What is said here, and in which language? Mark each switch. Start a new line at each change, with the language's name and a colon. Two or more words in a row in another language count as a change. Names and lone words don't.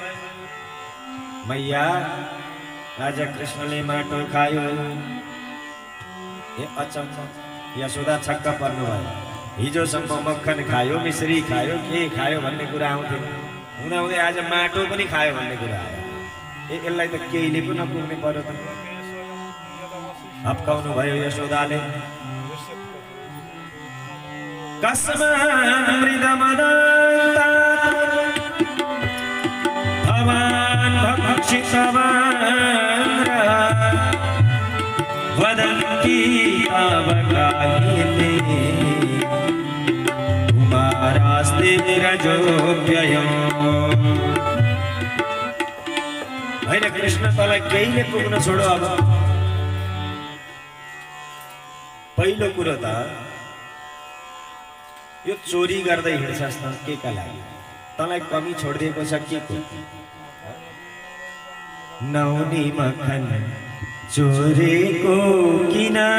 Nepali: मैया आज कृष्णले माटो खायो ए अचम्म यशोदा छक्क पर्नु भयो हिजोसम्म मक्खन खायो मिश्री खायो के खायो भन्ने कुरा आउँथ्यो हुँदा हुँदै आज माटो पनि खायो भन्ने कुरा आयो ए यसलाई त केहीले पनि नपुग्ने पर्यो त हप्काउनु भयो यशोदाले
Sanskrit: कस्मामृतमदन्तात् भवान् भक्षितवान् वदन्ति अवगाहिते कुमारास्ते रजोऽव्ययम्
Nepali: हैन कृष्ण तँलाई केहीले पुग्न छोडो अब पहिलो कुरो त यो चोरी गर्दै हिँड्छस् त के का लागि तँलाई कमी छोडिदिएको छ के को नौनी मक्खन चोरेको किन